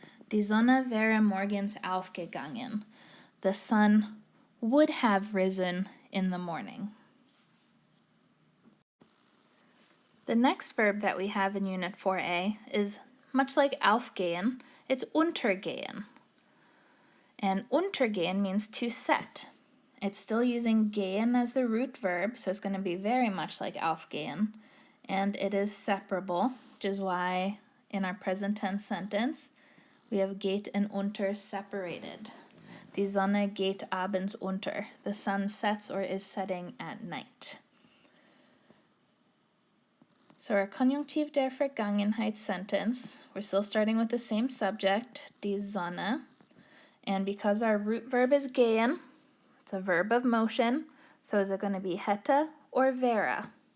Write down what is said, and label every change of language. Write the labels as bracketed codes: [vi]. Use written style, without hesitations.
[de] Die Sonne wäre morgens aufgegangen. [en] The sun would have risen in the morning. The next verb that we have in Unit 4a is much like aufgehen, it's untergehen. And untergehen means to set. It's still using gehen as the root verb, so it's going to be very much like aufgehen. And it is separable, which is why in our present tense sentence, we have geht and unter separated. [de] Die Sonne geht abends unter. [en] The sun sets or is setting at night. So our Konjunktiv der Vergangenheit sentence, we're still starting with the same subject, [de] die Sonne. [en] And because our root verb is gehen, it's a verb of motion, so is it going to be hätte or wäre?